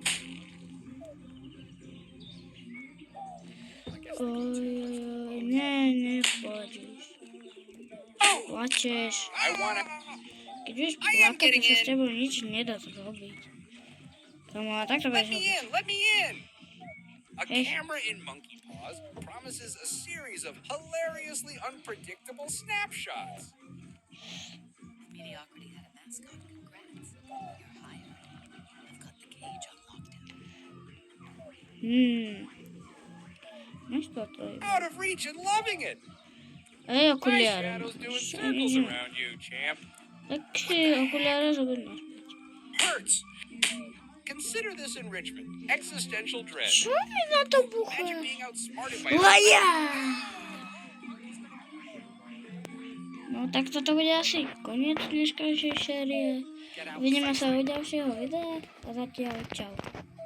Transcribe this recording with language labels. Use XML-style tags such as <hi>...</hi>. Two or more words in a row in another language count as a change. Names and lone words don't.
<sk>Ojojoj, neplačeš. Plačeš.</sk> <en>I wanna.</en> <sk>Keď budeš plakať, to sa s tebou nič nedá zrobiť. Kamo, a takto budeš robiť.</sk> <en>Let me in. A Hey. camera in Monkey Paws promises a series of hilariously unpredictable snapshots. Mediocrity had a mascot. Congrats. You're hired. I've got the cage on lockdown.</en> <sk>Máš toto.</sk> <en>Out of reach and loving it.</en> <sk>Ej,</sk> <en>My</en> <sk>okuliare.</sk> <en>shadow's doing circles around you, champ.</en> <sk>Tak si okuliare zober naspäť.</sk> <en>Hurts. Consider this enrichment. Existential dread.</en> <sk>Čo mi na to</sk> <en>Imagine</en> <sk>bucha?</sk> <en>being outsmarted by</en> <sk>Laja! No tak toto bude asi koniec dneškajšej série.</sk> <en>Get out.</en> <sk>Vidíme sa u ďalšieho videa a zatiaľ čau.</sk>